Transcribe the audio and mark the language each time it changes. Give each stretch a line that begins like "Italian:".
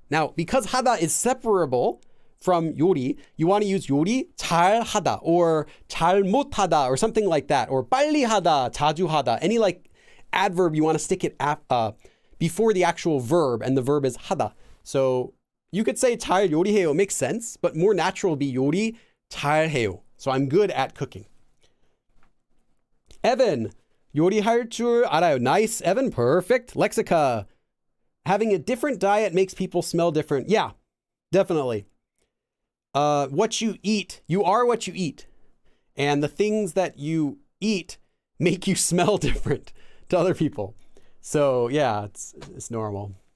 English: Now, because hada is separable from 요리, you want to use
Korean: 요리 잘 하다
English: or
Korean: 잘 못하다
English: or something like that, or
Korean: 빨리 하다, 자주 하다,
English: any like adverb, you want to stick it before the actual verb, and the verb is 하다. So you could say
Korean: 잘 요리해요,
English: makes sense, but more natural would be
Korean: 요리 잘해요.
English: So I'm good at cooking.
Korean: Evan, 요리할 줄 알아요.
English: Nice, Evan, perfect. Lexica, having a different diet makes people smell different. Yeah, definitely. What you eat, you are what you eat. And the things that you eat make you smell different to other people. So yeah, it's normal.